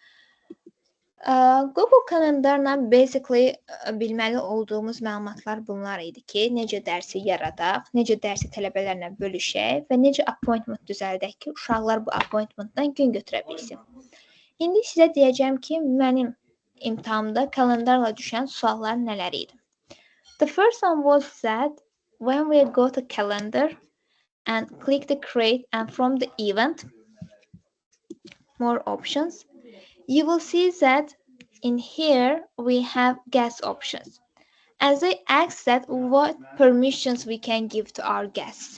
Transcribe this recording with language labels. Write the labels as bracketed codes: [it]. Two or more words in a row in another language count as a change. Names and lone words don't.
[az] Google kalendarla basically bilməli olduğumuz məlumatlar bunlar idi ki, necə dərsi yaradaq, necə dərsi tələbələrlə bölüşək və necə appointment düzəldək ki, uşaqlar bu appointmentdan gün götürə bilsin. İndi sizə deyəcəm ki, mənim imtahamda kalendarla düşən suallar nələr idi. [en] The first one was that when we go to calendar and click the create and from the event, more options, you will see that in here we have guest options. As they ask that what permissions we can give to our guests.